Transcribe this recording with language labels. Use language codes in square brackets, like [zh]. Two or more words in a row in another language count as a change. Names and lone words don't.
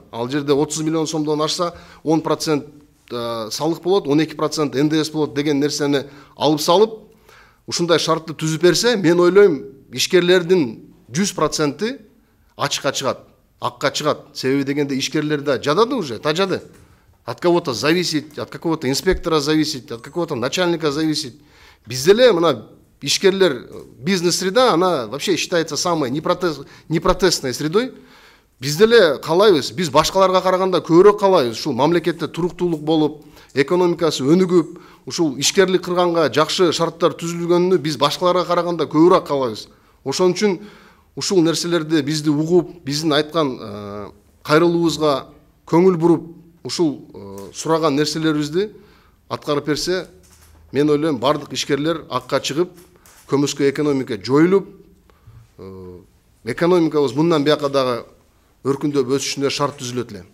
[ky] Ал жерде 30 миллион сомдон ашса 10% салык болот, 12% НДС болот деген нерсени алып салып, ушундай шартты түзүп берсе, мен ойлойм, ишкерлердин 100% ачыкка чыгат, акка чыгат. Себеби дегенде ишкерлер да жадады уже, тажады. [ru] От кого-то зависит, от какого-то инспектора зависит, от какого-то начальника зависит. [ky] Бизде эле мына ишкерлер, [ru] бизнес-среда, она вообще считается самой непротестной средой. [ky] Бизде эле каалайбыз, биз башкаларга караганда көбүрөөк каалайбыз. Ушул мамлекетте туруктуулук болуп, экономикасы өнүгүп, ушул ишкерлик кылганга жакшы шарттар түзүлгөнүнү биз башкаларга караганда көбүрөөк каалайбыз. Ошон үчүн ушул нерселерди бизди угуп, биздин айткан кайрылуубузга көңүл буруп, ушул сураган нерселерибизди аткарып берсе, мен ойлойм, бардык ишкерлер акка чыгып, көмүскө экономика жоюлуп, экономикабыз мындан бияка дагы өркүндөп өсүшүнө шарт түзүлөт эле.